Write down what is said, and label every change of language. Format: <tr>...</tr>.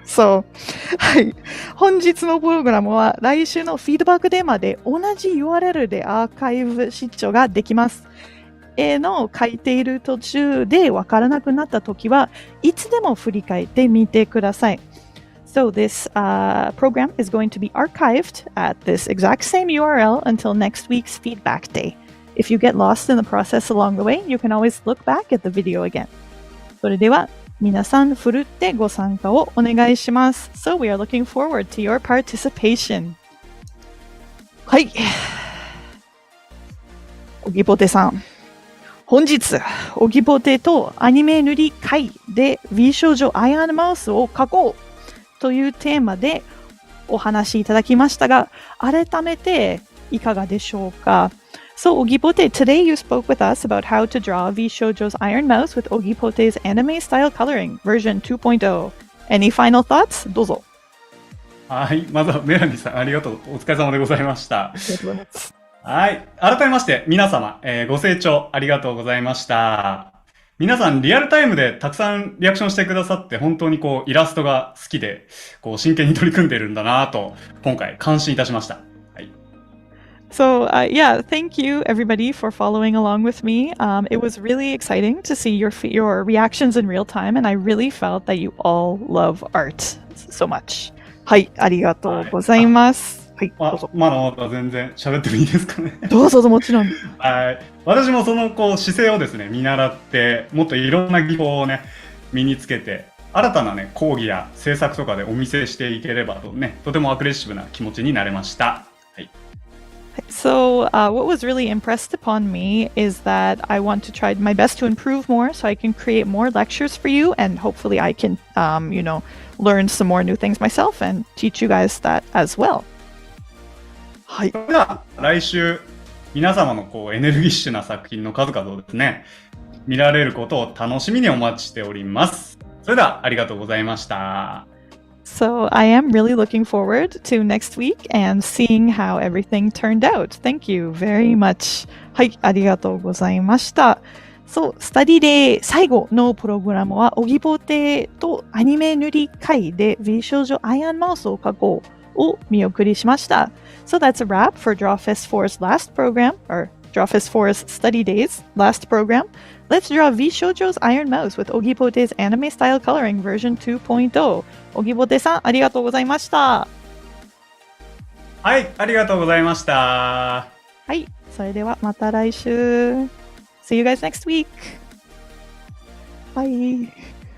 <en>So,</en> <ja>はい。本日のプログラムは来週のフィードバックデーまで同じ URL でアーカイブ視聴ができます。絵の書いている途中でわからなくなったときはいつでも振り返ってみてください。</ja> <en>So this program is going to be archived at this exact same URL until next week's feedback day. If you get lost in the process along the way, you can always look back at the video again.</en> <ja>それでは皆さんふるってご参加をお願いします。</ja> <en>So we are looking forward to your participation.</en> <ja>はい。オギポテさん。本日、オギポテとアニメ塗り会で Vshojo アイアンマウスを描こうというテーマでお話しいただきましたが、改めていかがでしょうか。</ja> <en>So, Ogipote, today you spoke with us about how to draw Vshojo's Iron Mouse with Ogipote's anime style coloring version 2.0. Any final thoughts?</en> <ja>どうぞ。はい。まずはメラニーさん、ありがとう。お疲れ様でございました。ありがとうございます。はい。改めまして、皆様、ご清聴ありがとうございました。皆さん、リアルタイムでたくさんリアクションしてくださって、本当にイラストが好きで、真剣に取り組んでるんだなと、今回、感心いたしました。はい。</ja> <en>So, yeah, thank you everybody for following along with me. It was really exciting to see your reactions in real time, and I really felt that you all love art so much.</en> <ja>はい、ありがとうございます。はい、どうぞ。まだ全然喋ってもいいですかね。どうぞ、もちろん。はい。私もその姿勢をですね、見習って、もっといろんな技法をね、身につけて、新たなね、講義や制作とかでお見せしていければとね、とてもアグレッシブな気持ちになれました。はい。</ja> <en>So, what was really impressed upon me is that I want to try my best to improve more so I can create more lectures for you and hopefully I can, learn some more new things myself and teach you guys that as well.</en> <ja>はい。それでは来週皆様のエネルギッシュな作品の数々をですね見られることを楽しみにお待ちしております。それではありがとうございました。</ja> <en>So I am really looking forward to next week and seeing how everything turned out. Thank you very much.</en> <ja>はい、ありがとうございました。そう、スタディデー最後のプログラムはオギポテとアニメ塗り会で Vshojo アイアンマウスを描こうを見送りしました。</ja> <en>So that's a wrap for Drawfest4's last program, or Drawfest4's Study Days last program. Let's draw Vshojo's Iron Mouse with Ogipote's anime style coloring version 2.0.</en> <ja>Ogipote さん、ありがとうございました。はい、ありがとうございました。はい、それではまた来週。</ja> <en>See you guys next week. Bye.</en>